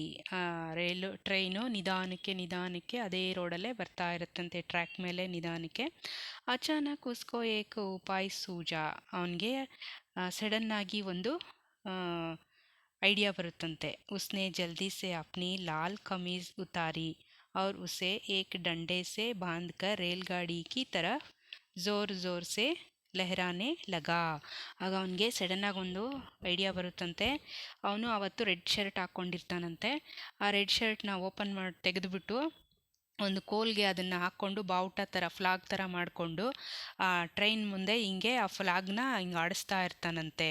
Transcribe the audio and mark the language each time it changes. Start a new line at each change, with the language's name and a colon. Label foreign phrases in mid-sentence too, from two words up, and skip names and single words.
Kannada: ಟ್ರೈನು ನಿಧಾನಕ್ಕೆ ಅದೇ ರೋಡಲ್ಲೇ ಬರ್ತಾ ಇರುತ್ತಂತೆ, ಟ್ರ್ಯಾಕ್ ಮೇಲೆ ನಿಧಾನಕ್ಕೆ.
Hindi: अचानक उसको एक उपाय सूझा.
Kannada: ಅವನಿಗೆ ಸಡನ್ನಾಗಿ ಒಂದು ಐಡಿಯಾ ಬರುತ್ತಂತೆ.
Hindi: उसने जल्दी से अपनी लाल कमीज़ उतारी और उसे एक डंडे से बांधकर रेलगाड़ी की तरफ ज़ोर ज़ोर से लहराने लगा.
Kannada: ಆಗ ಅವನಿಗೆ ಸಡನ್ನಾಗಿ ಒಂದು ಐಡಿಯಾ ಬರುತ್ತಂತೆ. ಅವನು ಆವತ್ತು
English: red shirt
Kannada: ಹಾಕ್ಕೊಂಡಿರ್ತಾನಂತೆ. ಆ
English: red shirt
Kannada: ಓಪನ್ ಮಾಡಿ ತೆಗೆದುಬಿಟ್ಟು ಒಂದು ಕೋಲ್ಗೆ ಅದನ್ನು ಹಾಕ್ಕೊಂಡು ಬಾವುಟ ಥರ, ಫ್ಲಾಗ್ ಥರ ಮಾಡಿಕೊಂಡು ಆ ಟ್ರೈನ್ ಮುಂದೆ ಹಿಂಗೆ ಆ ಫ್ಲಾಗ್ನ ಹಿಂಗೆ ಆಡಿಸ್ತಾ ಇರ್ತಾನಂತೆ.